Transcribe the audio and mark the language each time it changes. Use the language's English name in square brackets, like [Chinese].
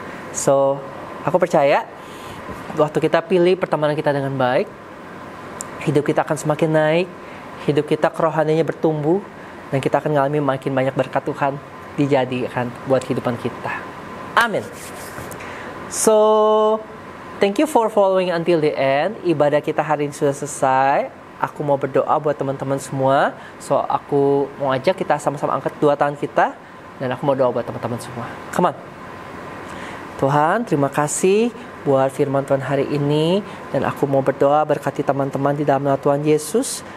[Indonesian] So, aku percaya waktu kita pilih pertemanan kita dengan baik, hidup kita akan semakin naik, hidup kita kerohaniannya bertumbuh, dan kita akan mengalami makin banyak berkat Tuhan dijadikan buat kehidupan kita. Amin. [English] So, thank you for following until the end. [Indonesian] Ibadah kita hari ini sudah selesai. Aku mau berdoa buat teman-teman semua. So, aku mau ajak kita sama-sama angkat dua tangan kita, dan aku mau doa buat teman-teman semua. [English] Come on. [Indonesian] Tuhan, terima kasih buat firman Tuhan hari ini. Dan aku mau berdoa berkati teman-teman di dalam nama Tuhan Yesus.